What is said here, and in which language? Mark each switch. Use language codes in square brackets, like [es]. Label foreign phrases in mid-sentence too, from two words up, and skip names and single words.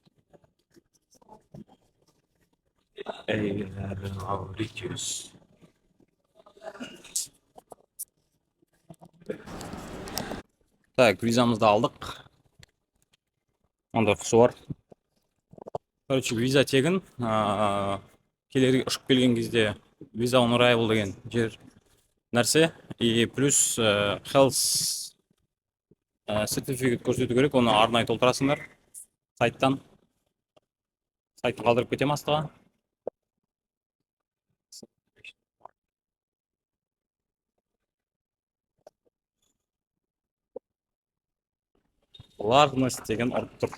[kk] Мауритиус. Так, визамызды алдық. Онда құсы бар. Короче, виза тегін. Ұшып келген кезде виза [en] on arrival [kk] деген жер нәрсе. [ru] И плюс [en] health certificate [kk] көрсету керек. Оны арнайы толтырасыңдар сайттан. Сайтты қалдырып кетем астыға. Largest деген ұрып тұр.